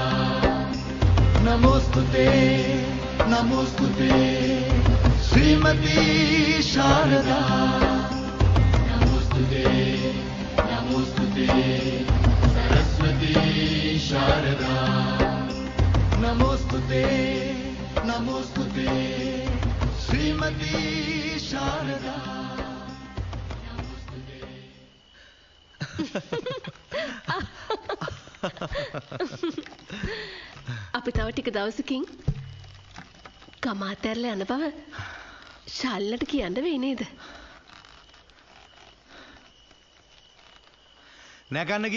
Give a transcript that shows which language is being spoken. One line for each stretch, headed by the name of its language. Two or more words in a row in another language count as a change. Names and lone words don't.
Sanskrit: नमोस्तुते नमोस्तुते श्रीमती शारदा नमोस्तुते नमोस्तुते सरस्वती शारदा नमोस्तुते नमोस्तुते श्रीमती शारदा
Sinhala: අපි තව ටික දවසකින් ගම අතහැරලා යන බව ශාලිනට කියන්න වෙයි නේද? නෑ කන්නකි.